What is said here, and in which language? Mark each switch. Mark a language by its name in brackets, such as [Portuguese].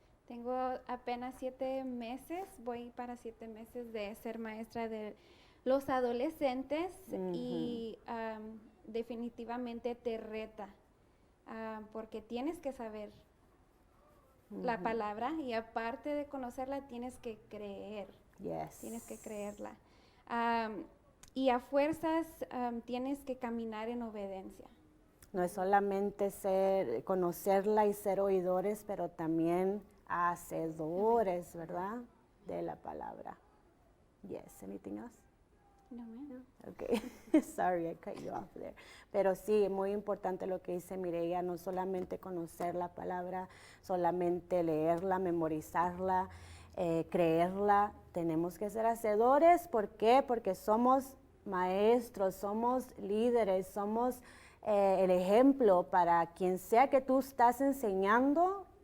[Spanish] Tengo apenas 7 meses, voy para 7 meses de ser maestra de los adolescentes y definitivamente te reta porque tienes que saber la palabra y aparte de conocerla tienes que creer. Tienes que creerla. Y a fuerzas tienes que caminar en obediencia. No es solamente conocerla y ser oidores, pero también hacedores, ¿verdad? De la palabra. [English] Yes, anything else? No, ma'am. Okay, sorry, I cut you off there. [Spanish] Pero sí, muy importante lo que dice Mireya, no solamente conocer la palabra, solamente leerla, memorizarla, creerla. Tenemos que ser hacedores. ¿Por qué? Porque somos maestros, somos líderes, somos el ejemplo para quien sea que tú estás enseñando.